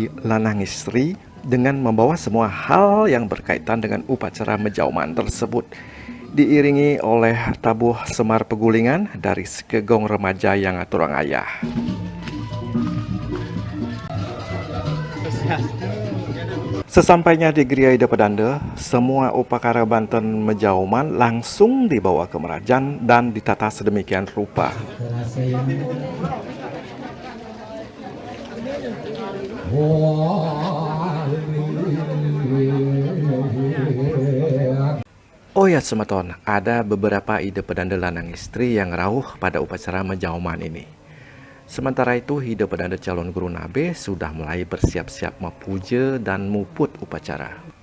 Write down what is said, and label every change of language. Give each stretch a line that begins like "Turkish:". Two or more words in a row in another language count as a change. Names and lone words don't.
Balinese: lanang istri
Indonesian: dengan membawa semua hal yang berkaitan dengan upacara mejauman tersebut, diiringi oleh tabuh semar pegulingan dari sekegong remaja yang
Balinese: aturang ayah.
Indonesian: Sesampainya di Gria Ida Padanda, semua upacara Banten mejauman langsung dibawa ke merajan dan ditata sedemikian rupa. Oh ya Semeton, ada beberapa Ida Padanda
Balinese: lanang istri
Indonesian: yang rauh pada upacara mejauman ini. Sementara itu Ida Padanda Calon Guru Nabe sudah mulai bersiap-siap mepuja dan muput upacara.